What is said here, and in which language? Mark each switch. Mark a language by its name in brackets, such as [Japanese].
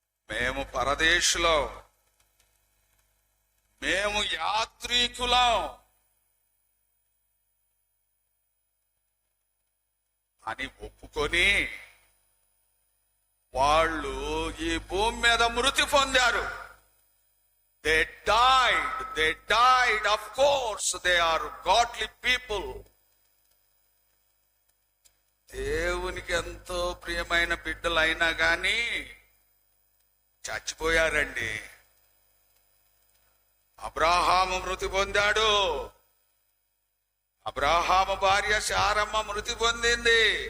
[Telugu] మేము పరదేశులం, మేము యాత్రికులం అని ఒప్పుకొని వాళ్ళు ఈ భూమి మీద మృతి పొందారు. [English] They died, of course, they are godly people. [Telugu] దేవునికి ఎంతో ప్రియమైన బిడ్డలైనా గాని చచ్చిపోయారండి. అబ్రాహాము మృతి పొందాడు, అబ్రాహాము భార్య శారమ్మ మృతి పొందింది.